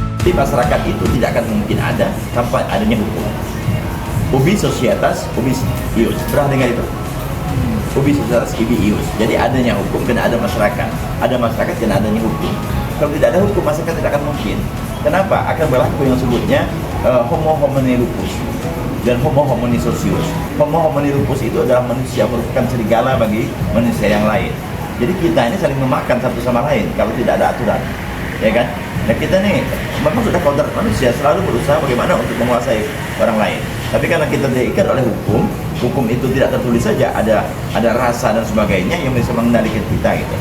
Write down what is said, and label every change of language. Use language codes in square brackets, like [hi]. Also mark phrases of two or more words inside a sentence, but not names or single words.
[id] Jadi masyarakat itu tidak akan mungkin ada tanpa adanya hukum. [la] Ubi societas, ubi ius. [id] Pernah dengar itu? [la] Ubi societas, ubi ius. [id] Jadi adanya hukum kena ada masyarakat. Ada masyarakat kena adanya hukum. Kalau tidak ada hukum, masyarakat tidak akan mungkin. Kenapa? Akan berlaku yang sebutnya [la] homo homini lupus [id] dan [la] homo homini socius. Homo homini lupus [id] itu adalah manusia merupakan serigala bagi manusia yang lain. Jadi kita ini saling memakan satu sama lain kalau tidak ada aturan, ya kan? Nah kita nih memang sudah kodrat manusia selalu berusaha bagaimana untuk menguasai orang lain. Tapi karena kita diikat oleh hukum, hukum itu tidak tertulis saja, ada rasa dan sebagainya yang bisa mengendalikan kita gitu.